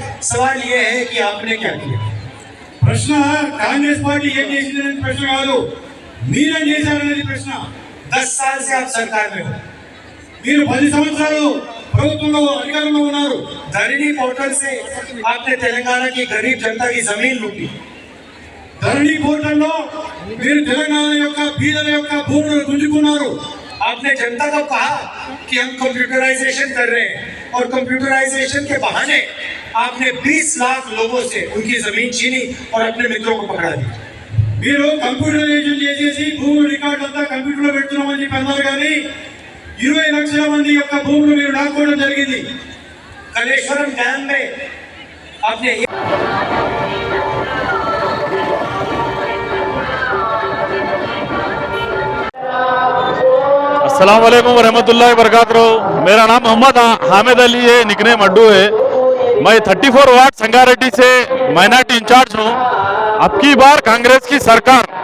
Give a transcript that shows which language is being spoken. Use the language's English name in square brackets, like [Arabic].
[Hindi] सवाल ये है कि आपने क्या किया? [Telugu] ప్రశ్న కాంగ్రెస్ పార్టీ ఏం చేసిందనే ప్రశ్న కాదు, మీరేం చేశారనేది ప్రశ్న. [Hindi] 10 साल से आप सरकार में हो, [Telugu] మీరు 10 సంవత్సరాలు ప్రభుత్వంలో అధికారంలో ఉన్నారు. [Hindi] धरनी पोर्टल से आपने तेलंगाना की गरीब जनता की जमीन लूटी. [Telugu] ధరణి పోర్టల్లో మీరు తెలంగాణ యొక్క బీదల యొక్క భూములను గుంజుకున్నారు. [Hindi] आपने जनता को कहा कि हम कंप्यूटराइजेशन कर रहे हैं, और कंप्यूटराइजेशन के बहाने आपने 20 लाख लोगों से उनकी जमीन छीनी और अपने मित्रों को पकड़ा दिया. [Telugu] మీరు కంప్యూటరైజేషన్ చేసేసి భూముల రికార్డు అంతా కంప్యూటర్లో పెడుతున్నామని చెప్పి అన్నారు, కానీ 20 లక్షల మంది యొక్క భూములు మీరు లాక్కోవడం జరిగింది. [Hindi] कलेश्वरम डैम में आपने अस्सलाम वालेकुम रहमतुल्लाहि वबरकातुहू। मेरा नाम मोहम्मद हामिद अली है, निकनेम अड्डू है। मैं 34 वार्ड संगारेड्डी से माइनॉरिटी इंचार्ज हूँ। अब की बार कांग्रेस की सरकार